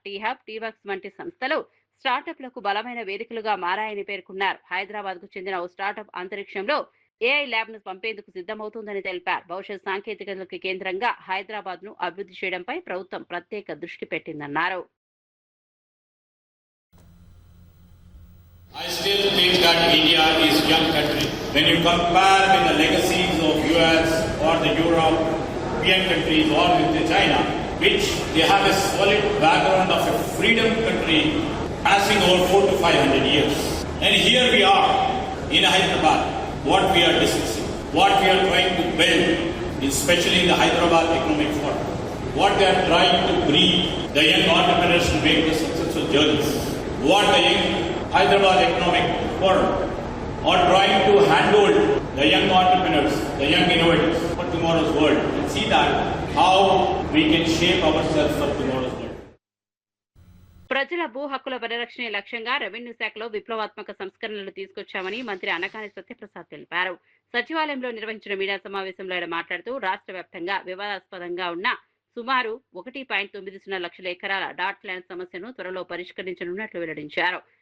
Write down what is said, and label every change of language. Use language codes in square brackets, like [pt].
[te] Tea hub, T-Works వంటి సంస్థలు స్టార్టప్లకు బలమైన వేదికలుగా మారాయని పేర్కొన్నారు. హైదరాబాద్ కు చెందిన ఓ స్టార్టప్ అంతరిక్షంలో ఏఐ ల్యాబ్ ను పంపేందుకు సిద్ధమవుతోందని తెలిపారు. భవిష్యత్ సాంకేతికతలకు కేంద్రంగా హైదరాబాద్ ను అభివృద్ధి చేయడంపై ప్రభుత్వం ప్రత్యేక దృష్టి పెట్టిందన్నారు. [en] I still think that India is a young country. When you compare with the legacies of US or the European countries or with the China, which they have a solid background of a freedom country passing over 400 to 500 years. And here we are in Hyderabad, what we are discussing, what we are trying to build, especially in the Hyderabad Economic Forum, what they are trying to breed the young entrepreneurs to make the successful journeys, what the young Hyderabad Economic Forum are trying to handle the young entrepreneurs, the young innovators for tomorrow's world, and see that how we can shape ourselves for tomorrow's world. [te] ప్రజల భూ హక్కుల పరిరక్షణ లక్ష్యంగా revenue శాఖలో విప్లవాత్మక సంస్కరణలు తీసుకొచ్చామని మంత్రి అనకాని సత్యప్రసాద్ తెలిపారు. సచివాలయంలో నిర్వహించిన మీడియా సమావేశంలో ఆయన మాట్లాడుతూ రాష్ట్ర వ్యాప్తంగా వివాదాస్పదంగా ఉన్న సుమారు 1.90 లక్షల ఎకరాల డాట్ ల్యాండ్ సమస్యను త్వరలో పరిష్కరించనున్నట్లు వెల్లడించారు.